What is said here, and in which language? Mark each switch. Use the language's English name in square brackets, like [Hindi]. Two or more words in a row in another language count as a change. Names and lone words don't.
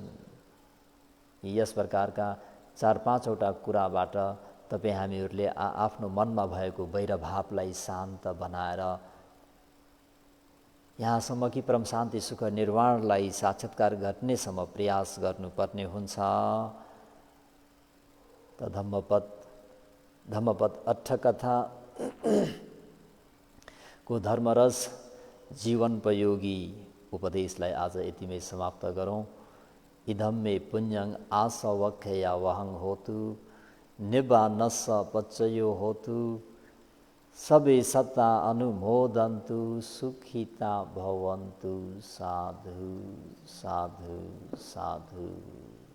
[Nepali] यस प्रकारका 4-5वटा कुराबाट तपाईँ हामीहरूले आफ्नो मनमा भएको वैरभावलाई शान्त बनाएर यहाँसम्म कि परम शान्ति सुख निर्वाणलाई साक्षात्कार गर्नेसम्म प्रयास गर्नुपर्ने हुन्छ। त धम्मपद अट्ठकथा को धर्मरस जीवनोपयोगी उपदेशलाई आज यतिमै समाप्त गरौँ। [Pali] इदं मे पुण्यं आसवख्या वहं होतु निब्बानस्स पच्चयो होतु सबे सत्ता अनुमोदन्तु सुखिता भवन्तु। साधु साधु साधु।